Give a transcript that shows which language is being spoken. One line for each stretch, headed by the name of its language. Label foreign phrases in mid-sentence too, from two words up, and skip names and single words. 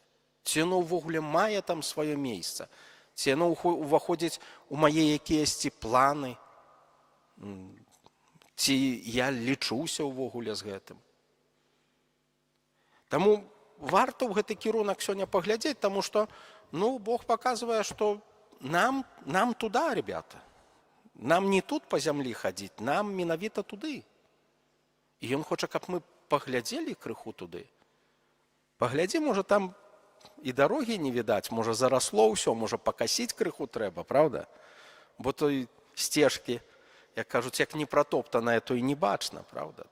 Belarusian: Ці яно ўвогуле мае там сваё месца. Ці яно ўваходзіць у мае якіясьці планы. Ці я лічуся ўвогуле з гэтым. Таму варта ў гэты кірунак сёння паглядзець, таму што Бог паказвае, што нам
Russian: туда, ребята.
Belarusian: Нам не тут па зямлі хадзіць, нам менавіта туды. І ён хоча, каб мы паглядзелі крыху туды. Паглядзі, можа, там і дарогі не відаць, можа, зарасло ўсё, можа, пакасіць крыху трэба, праўда? Бо той сцежкі, як кажуць, як не пратоптаная, то і не бачна, праўда?